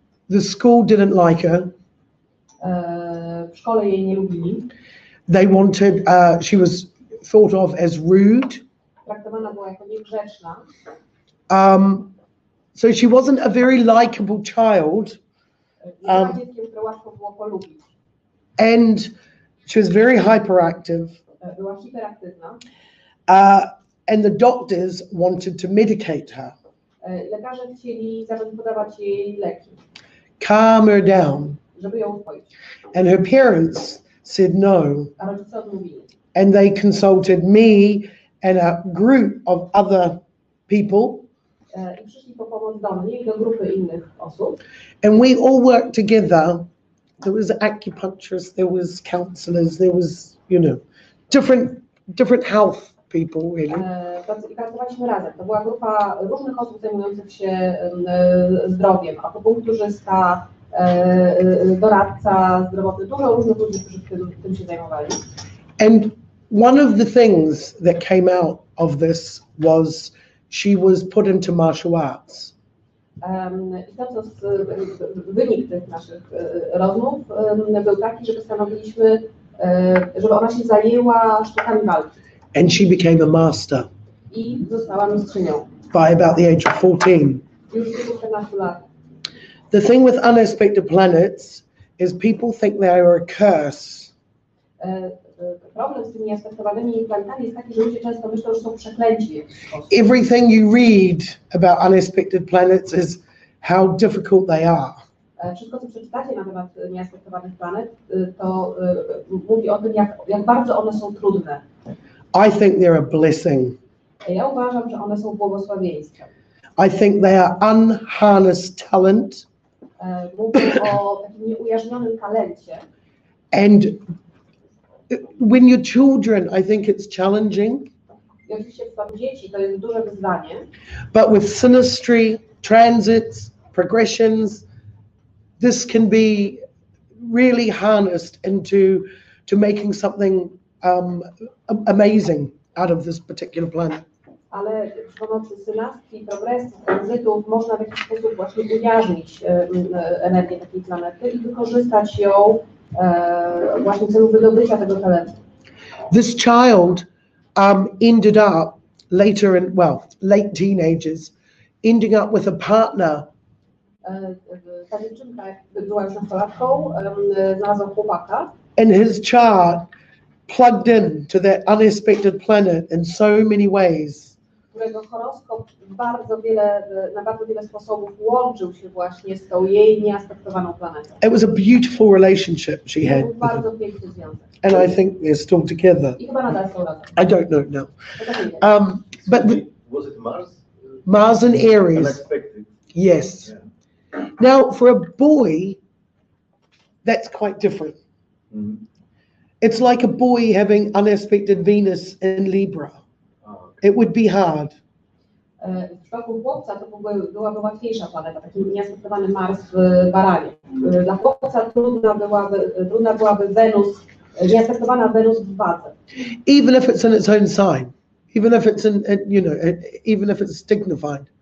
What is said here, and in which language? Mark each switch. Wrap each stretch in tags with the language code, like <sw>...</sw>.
<en>The school didn't like her.</en> <pl>W szkole jej nie lubili.</pl> <en>They wanted, she was thought of as rude.</en> <pl>Traktowana była jako niegrzeczna.</pl> <en>So she wasn't a very likable child.</en> <pl>Dzieckiem, które łatwo było polubić.</pl> <en>And she was very hyperactive.</en> <pl>Była hiperaktywna.</pl> <en>And the doctors wanted to medicate her.</en> <pl>Lekarze chcieli zacząć podawać jej leki.</pl> <en>Calm her down.</en> <pl>Żeby ją uspoić.</pl> <en>And her parents said no.</en> <pl>A rodzice odmówili.</pl> <en>And they consulted me and a group of other people.</en> <pl>I przyszli po pomoc do mnie i do grupy innych osób.</pl> <en>And we all worked together. There was acupuncturists, there was counselors, there was, different health people really.</en> <pl>I pracowaliśmy razem. To była grupa różnych osób zajmujących się zdrowiem, akupunkturzysta, doradca zdrowotny, dużo różnych ludzi, którzy tym się zajmowali.</pl> <en>And one of the things that came out of this was she was put into martial arts.</en> <pl>I to, wynik tych naszych rozmów był taki, że postanowiliśmy, żeby ona się zajęła sztukami walki.</pl> <en>And she became a master.</en> <pl>I została mistrzynią.</pl> <en>By about the age of 14.</en> <pl>Już w wieku 14 lat.</pl> <en>The thing with unaspected planets is people think they are a curse.</en> <pl>Problem z tymi nieaspektowanymi planetami jest taki, że ludzie często myślą, że są przeklęci w jakiś sposób.</pl> <en>Everything you read about unaspected planets is how difficult they are.</en> <pl>Wszystko, co przeczytacie na temat nieaspektowanych planet, to mówi o tym, jak bardzo one są trudne.</pl> <en>I think they're a blessing.</en> <pl>Ja uważam, że one są błogosławieństwem.</pl> <en>I think they are unharnessed talent.</en> <pl>Mówię o takim nieujarzmionym talencie.</pl> <en>And when you're children, I think it's challenging.</en> <pl>I oczywiście w przypadku dzieci to jest duże wyzwanie.</pl> <en>But with synastry, transits, progressions, this can be really harnessed to making something amazing out of this particular planet.</en> <pl>Ale przy pomocy synastrii, progresji, tranzytów można w jakiś sposób właśnie ujarzmić energię takiej planety i wykorzystać ją właśnie w celu wydobycia tego talentu.</pl> <en>This child ended up later in, late teenagers, ending up with a partner.</en> <pl>Ta dziewczynka była już nastolatką, znalazła chłopaka.</pl> <en>And his chart plugged in to that unaspected planet in so many ways.</en> <pl>Którego horoskop na bardzo wiele sposobów łączył się właśnie z tą jej nieaspektowaną planetą.</pl> <en>It was a beautiful relationship she</en> <pl>To</pl> <en>had.</en> <pl>był bardzo piękny związek.</pl> <en>And I think they're still together.</en> <pl>I chyba nadal są razem.</pl> <en>I don't know now. But Was it Mars? Mars and Aries, Unexpected. yes. Yeah. Now, for a boy, that's quite different. Mm-hmm. It's like a boy having unaspected Venus in Libra. It would be hard.</en> <pl>W przypadku chłopca to byłaby łatwiejsza planeta, taki nieaspektowany Mars w Baranie. Dla chłopca trudna byłaby Wenus, nieaspektowana Wenus w Wadze.</pl> <en>Even if it's in its own sign, even if it's even if it's dignified.</en>